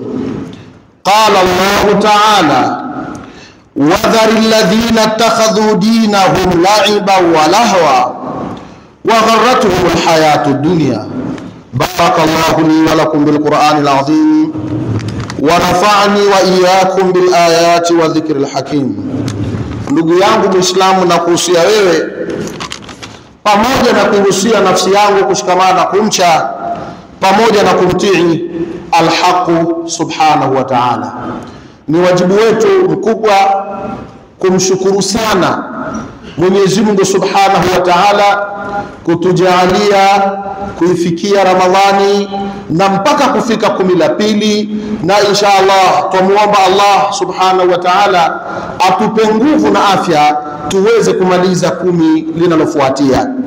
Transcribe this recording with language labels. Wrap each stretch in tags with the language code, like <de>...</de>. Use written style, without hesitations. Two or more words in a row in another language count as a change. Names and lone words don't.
<ar>قال الله تعالى: وذر الذين اتخذوا دينهم لعبا ولهوا وغرتهم الحياة الدنيا. بارك الله لي ولكم بالقرآن العظيم ونفعني وإياكم بالآيات والذكر الحكيم.</ar> <sw>Ndugu yangu Muislamu, na kuhusia wewe pamoja na kuhusia nafsi yangu kushikamana na kumcha pamoja na kumtii al-Haqq</sw> <ar>سبحانه وتعالى.</ar> <sw>Ni wajibu wetu mkubwa kumshukuru sana Mwenyezi Mungu</sw> <ar>سبحانه وتعالى</ar> <sw>kutujalia kuifikia Ramadhani na mpaka kufika 12, na inshallah tumuomba Allah</sw> <ar>سبحانه وتعالى</ar> <sw>atupe nguvu na afya tuweze kumaliza 10 linalofuatia.</sw>